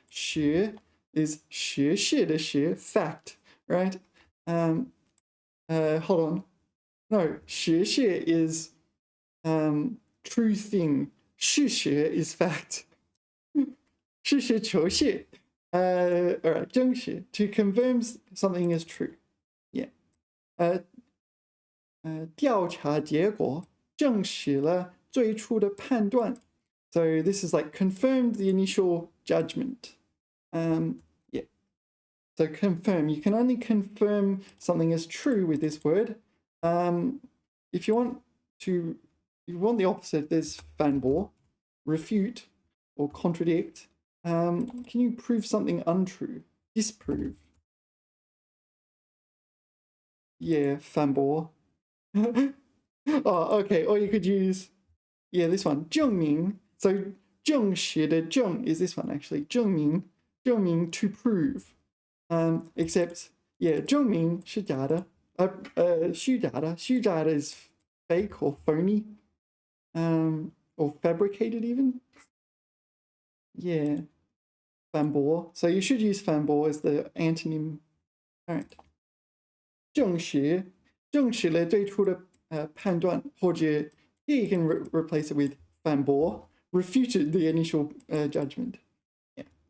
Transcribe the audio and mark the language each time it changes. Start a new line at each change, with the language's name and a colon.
English: 实 is 实事的实, fact, right? Hold on. No, 实事 is true thing. 事实 is fact. 实事求是. All right, 证实, to confirm something is true. Yeah.
Chinese: 调查结果证实了最初的判断.
English: So this is like confirmed the initial judgment. Yeah. So confirm. You can only confirm something is true with this word. If you want the opposite, there's 反驳, refute, or contradict. Can you prove something untrue? Disprove. Yeah, 反驳.Okay. Or you could use, yeah, this one, 证明. So 证实的证 is this one actually. 证明 to prove.
Chinese: Except, yeah, 证明是假的.
English: 虚假的 is fake or phony. Or fabricated even. Yeah. 反驳. So you should use 反驳 as the antonym. All right.
Chinese: 证实了最初的判断, 或者
English: here you can replace it with 反驳, refuted the initial judgment. Yeah.